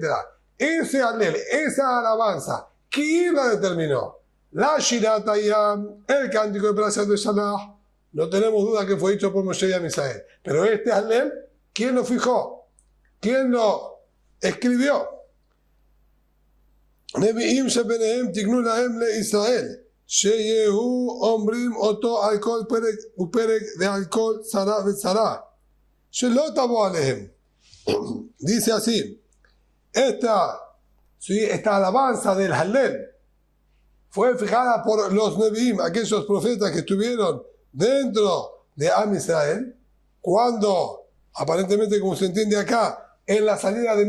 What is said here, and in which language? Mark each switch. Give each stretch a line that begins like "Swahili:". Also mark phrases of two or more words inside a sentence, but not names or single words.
Spanish: Ese Hallel, esa alabanza, ¿quién la determinó? La
Hebrew: שירת הים,
Spanish: el cántico de
Hebrew: פרשת בשלח.
Spanish: No tenemos duda que fue hecho por Moshe y
Hebrew: עם ישראל.
Spanish: Pero este Hallel, ¿quién lo fijó? ¿Quién lo escribió?
Hebrew: נביאים שביניהם תיקנו להם ל ישראל. שיהו אומרים אותו על כל פרק ופרק דה על כל צרה וצרה. שלא תבוא עליהם.
Spanish: Dice así, esta alabanza del Hallel fue fijada por los Nevi'im, aquellos profetas que estuvieron dentro de
Hebrew: עם ישראל,
Spanish: cuando, aparentemente como se entiende acá, en la salida de